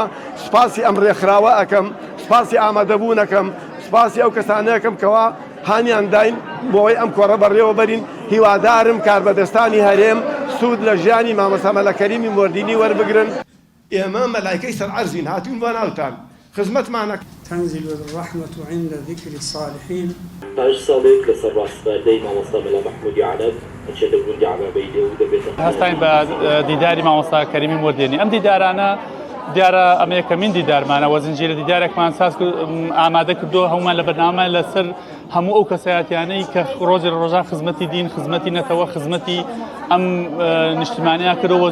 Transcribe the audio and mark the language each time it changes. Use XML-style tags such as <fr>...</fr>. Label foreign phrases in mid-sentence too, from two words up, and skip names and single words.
<ckb>سوپاسی ئەم ڕێکخراوە ئەەکەم، سوپاسی ئامادەبوونەکەم، سوپاسی ئەو کەسانەیەکەم کەوا هانیان داین بۆی ئەم کۆڕە بەڕێوە بەرین. هیوادارم کاربەدەستانی هەرێم سوود لە ژیانی مامۆستا مەلا کەریمی موردینی وەربگرن. ئێمە مەلایکەی سەر عەرزین هاتوون بۆ ناوتان خزمەتمانە.</ckb> <ar>تنزل الرحمة عند ذكر الصالحين.</ar> <ckb>پاش ساڵێک لەسەر ڕاستباردەی مامۆستا مەلا مەحموودی عەنەب ئەچێتە گوندی عەبابەیدە و دەبێتە هەستاین بە دیداری مامۆستا کەریمی موردینی. ئەم دیدارانە دیارە ئەمە یەکەمین دیدارمانەوە زنجیرە دیدارێکمان ساز ئامادە کردو هەمومان لە بەرنامە لەسەر هەموو ئەو کەسایەتیانەی کە ڕۆژی ڕۆژان خزمەتی دین، خزمەتی نەتەوە، خزمەتی ئەم نیشتیمانیان کردەوە.</ckb>